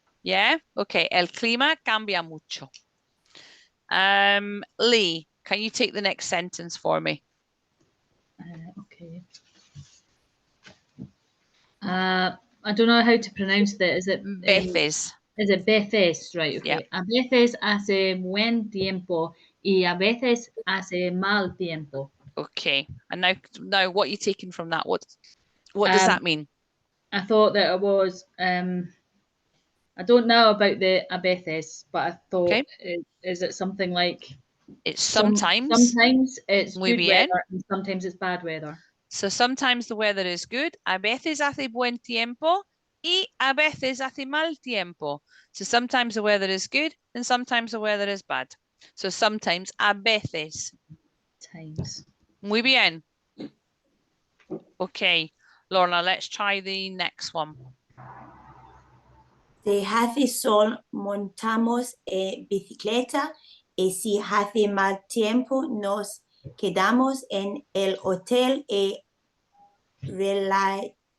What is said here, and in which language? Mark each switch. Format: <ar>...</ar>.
<en>Yeah. Okay.</en> <es>El clima cambia mucho.</es> <en>Lee, can you take the next sentence for me? okay. I don't know how to pronounce that. Is it</en> <es>Veces?</es> <en>Is it veces? Right. Okay. Yeah.</en> <es>A veces hace buen tiempo y a veces hace mal tiempo.</es> <en>Okay. And now what are you taking from that? What does that mean? I thought that it was I don't know about the</en> <es>a veces,</es> <en>but I thought is it something like it's sometimes it's</en> <es>muy</es> <en>good</en> <es>bien.</es> <en>weather and sometimes it's bad weather. So sometimes the weather is good.</en> <es>A veces hace buen tiempo y a veces hace mal tiempo.</es> <en>So sometimes the weather is good and sometimes the weather is bad. So sometimes,</en> <es>a veces.</es> <en>Times.</en> <es>Muy bien.</es> <en>Okay, Lorna, let's try the next one.</en> <es>Si hace sol, montamos bicicleta y si hace mal tiempo, nos quedamos en el hotel y relajamos.</es>